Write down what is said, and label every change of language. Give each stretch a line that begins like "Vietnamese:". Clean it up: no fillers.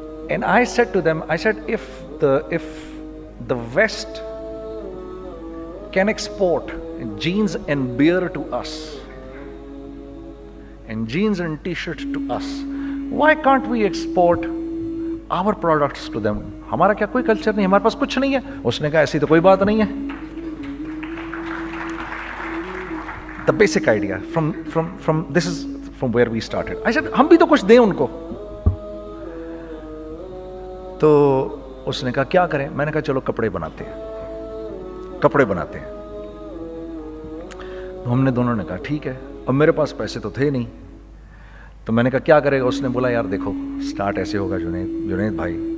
English: And I said to them, I said, if the West can export jeans and beer to us, and jeans and t-shirt to us, why can't we export our products to them?
Urdu: ہمارا کیا کوئی culture نہیں, ہمارے پاس کچھ نہیں ہے. اس نے کہا ایسی تو کوئی بات نہیں ہے.
English: The basic idea from this is from where we started. I said,
Urdu: ہم بھی تو کچھ دیں ان کو. تو اس نے کہا کیا کریں. میں نے کہا چلو کپڑے بناتے ہیں. ہم نے دونوں نے کہا ٹھیک ہے. اب میرے پاس پیسے تو تھے نہیں, تو میں نے کہا کیا کرے گا. اس نے بولا یار دیکھو, اسٹارٹ ایسے ہوگا جنید بھائی,